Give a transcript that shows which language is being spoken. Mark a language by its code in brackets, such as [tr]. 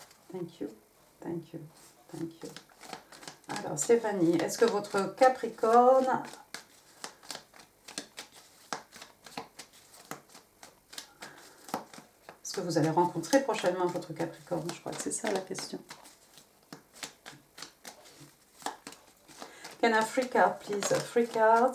[en] Thank you, thank you, thank you. [fr] Alors Stéphanie, est-ce que votre Capricorne est-ce que vous allez rencontrer prochainement votre Capricorne? Je crois que c'est ça la question. [en] Can I free card, please? A free card.